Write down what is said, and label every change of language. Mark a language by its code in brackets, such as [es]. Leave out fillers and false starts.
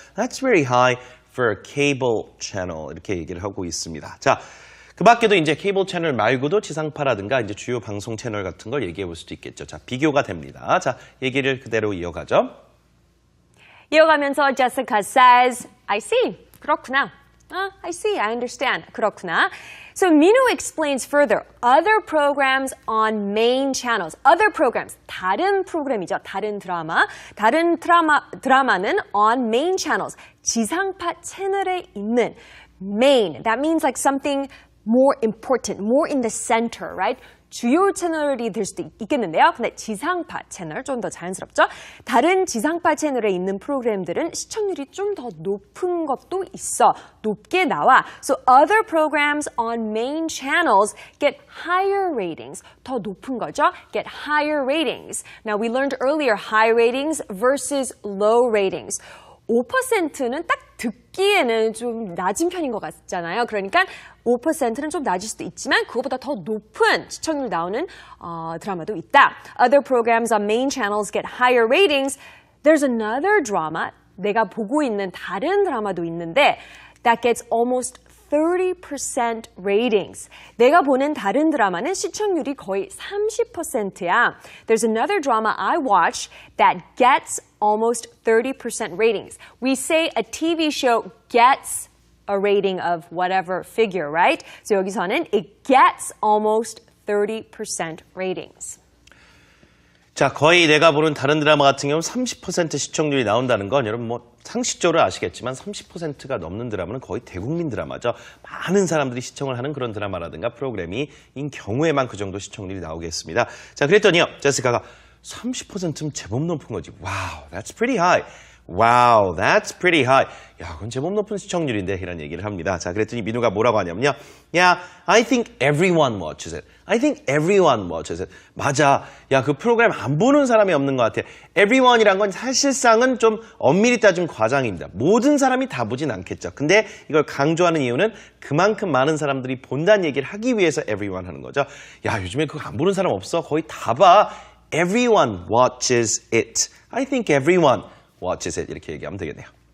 [en] That's very high for a cable channel. [ko] 이렇게 얘기를 하고 있습니다. 자, 그 밖에도 이제 케이블 채널 말고도 지상파라든가 이제 주요 방송 채널 같은 걸 얘기해 볼 수도 있겠죠. 자, 비교가 됩니다. 자, 얘기를 그대로 이어가죠. 이어가면서 [en] Jessica says, I see. [ko] 그렇구나. [en] I see, I understand. [ko] 그렇구나. [en] So Minwoo explains further. Other programs on main channels. Other programs. [ko] 다른 프로그램이죠. 다른 드라마. 드라마는 on main channels. 지상파 채널에 있는 main. [en] That means like something more important, more in the center, right? [ko] 주요 채널이 될 수도 있겠는데요. 근데 지상파 채널, 좀 더 자연스럽죠? 다른 지상파 채널에 있는 프로그램들은 시청률이 좀 더 높은 것도 있어. 높게 나와. [en] So other programs on main channels get higher ratings. [ko] 더 높은 거죠? [en] Get higher ratings. Now we learned earlier high ratings versus low ratings. [ko] 5%는 딱 듣기에는 좀 낮은 편인 것 같잖아요. 그러니까 5%는 좀 낮을 수도 있지만 그거보다 더 높은 시청률 나오는 드라마도 있다. [en] Other programs on main channels get higher ratings. There's another drama. [ko] 내가 보고 있는 다른 드라마도 있는데 [en] that gets almost 30% ratings. [ko] 내가 보는 다른 드라마는 시청률이 거의 30%야. [en] There's another drama I watch that gets almost 30% ratings. We say a TV show gets a rating of whatever figure, right? So [ko] 여기서는 [en] it gets almost 30% ratings. [ko] 자, 거의 내가 보는 다른 드라마 같은 경우는 30% 시청률이 나온다는 건 여러분 뭐 상식적으로 아시겠지만 30%가 넘는 드라마는 거의 대국민 드라마죠. 많은 사람들이 시청을 하는 그런 드라마라든가 프로그램인 경우에만 그 정도 시청률이 나오겠습니다. 자, 그랬더니요. 제시카가 30%면 제법 높은 거지. [en] Wow, that's pretty high. Wow, that's pretty high. [ko] 야, 그건 제법 높은 시청률인데 이런 얘기를 합니다. 자, 그랬더니 민우가 뭐라고 하냐면요. [en] Yeah, I think everyone watches it. I think everyone watches it. [ko] 맞아. 야, 그 프로그램 안 보는 사람이 없는 것 같아. Everyone이란 건 사실상은 좀 엄밀히 따지면 과장입니다. 모든 사람이 다 보진 않겠죠. 근데 이걸 강조하는 이유는 그만큼 많은 사람들이 본다는 얘기를 하기 위해서 everyone 하는 거죠. 야, 요즘에 그거 안 보는 사람 없어. 거의 다 봐. [en] Everyone watches it. I think everyone watches it. [ko] 이렇게 얘기하면 되겠네요.